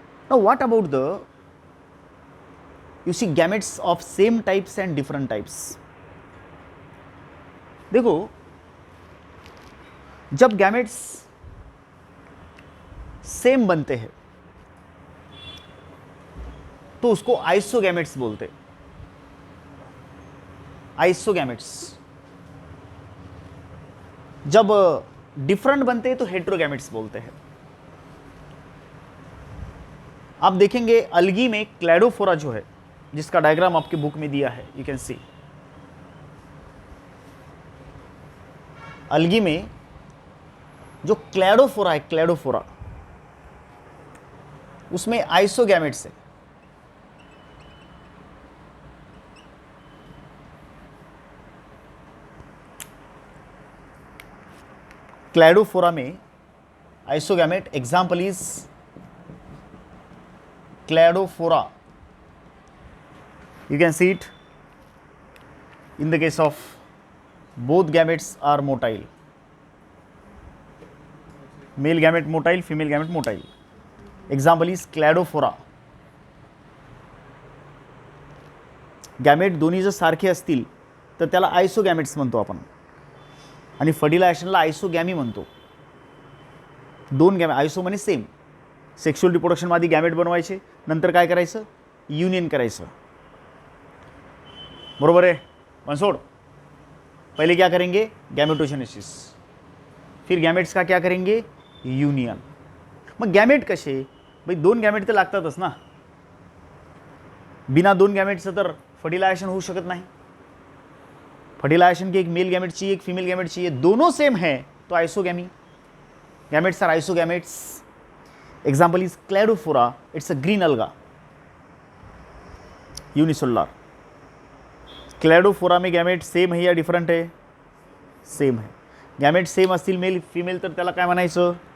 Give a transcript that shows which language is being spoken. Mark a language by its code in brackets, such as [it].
[en] Now what about the you see gametes of same types and different types? [hi] देखो, जब gametes same बनते हैं तो उसको आइसोगैमेट्स बोलते हैं। आइसोगैमेट्स। जब डिफरेंट बनते हैं तो हेट्रोगैमेट्स बोलते हैं। आप देखेंगे अलगी में क्लैडोफोरा जो है, जिसका डायग्राम आपके बुक में दिया है, [en] You can see. [hi] अलगी में जो क्लैडोफोरा है, क्लैडोफोरा, उसमें आइसोगैमेट्स है। क्लैडोफोरा में आइसोगैमेट, [en] Example is cladophora. You can see it in the case of both gametes are motile. Male gamete motile, female gamete motile. Example is cladophora. [mr] Gamete दोन्ही जर सारखे असतील तर त्याला आयसोगॅमेट्स म्हणतो आपण, आणि फर्टिलायझेशनला आयसोगॅमी म्हणतो. दोन गॅमेट, आयसो म्हणजे सेम. सेक्शुअल रिप्रोडक्शन आधी गॅमेट बनवायचे, नंतर काय करायचं? युनियन करायचं. बरोबर [hi] है मनसोड़? पहले क्या करेंगे? गैमेटोजेनेसिस, फिर गॅमेट्स का क्या करेंगे? [mr] युनियन. मग गॅमेट कसे? भाई दोन गॅमेट तर लागतातच ना. बिना दोन गॅमेटचं तर फर्टिलायझेशन होऊ शकत नाही. [hi] फर्टिलायझेशन के एक मेल गैमेट चाहिए, एक फीमेल गैमेट चाहिए, दोनों सेम है तो isogamy. [en] Gametes are isogametes. Example is cladophora, it's a green alga, unicellular. [hi] क्लैडोफोरा में गैमेट सेम है या डिफरंट है? सेम है. [mr] गैमेट सेम असतील मेल फीमेल तर त्याला काय म्हणायचं?